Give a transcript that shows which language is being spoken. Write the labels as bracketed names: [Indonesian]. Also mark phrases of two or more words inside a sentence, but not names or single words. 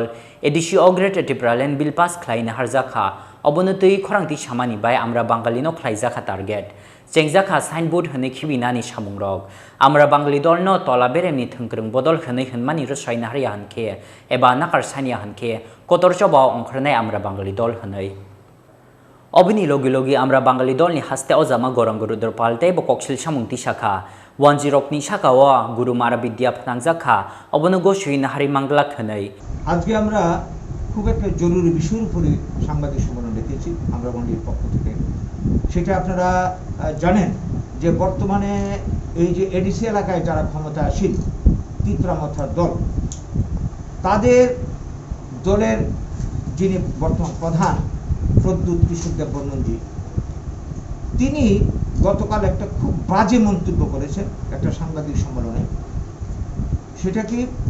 [Kok Borok] edisio Greater Tripura Land Bill pass khlai nahar jakha obonotoi Khorang ti samani bai Amra Bangali no khlai jakha target Jengjakha signboard hone khibinani samungrok Amra Bangali dol no tola beremni thongkrong bodol hone honmani ro saina hariya hanke eba Nakar sanya hanke Kotor Chobao wngkhornai Amra Bangali dol honai Obini logi Amra Bangali dol ni haste ojama Khorang Rudropal te bo koksil samung tisakha 10 ni sakawa Guru Mara Bidya phanangjakha obono gosui nahari manglak honai [Bangla] আজকে আমরা খুব একটা জরুরি বিষয়ের উপরে সাংবাদিক সম্মেলন ডেকেছি আমরা বাঙালির পক্ষ থেকে সেটা আপনারা জানেন যে বর্তমানে এই যে এডিসি এলাকায় যারা ক্ষমতাসীন ত্রিপুরা মথার দল তাদের দলের যিনি বর্তমান প্রধান প্রদ্যুৎ কিশোরদেব বর্মনজি তিনি গতকাল একটা খুব বাজে মন্তব্য করেছেন একটা সাংবাদিক সম্মেলনে সেটা কি